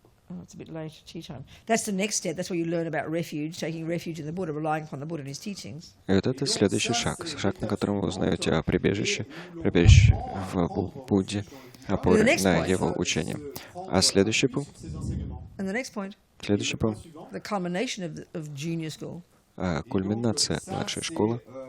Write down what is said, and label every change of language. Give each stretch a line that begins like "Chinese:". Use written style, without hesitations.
English: Oh, it's a bit late, tea time. That's the next step. That's where you learn about refuge, taking refuge in the Buddha, relying upon the Buddha and his teachings.
Russian: И вот это следующий шаг, на котором вы узнаете о прибежище в Будде, опоре на его учение. А следующий пункт?
English: And the next point,
Russian: Следующий пункт.
English: the culmination of junior school.
Russian: Кульминация младшей школы.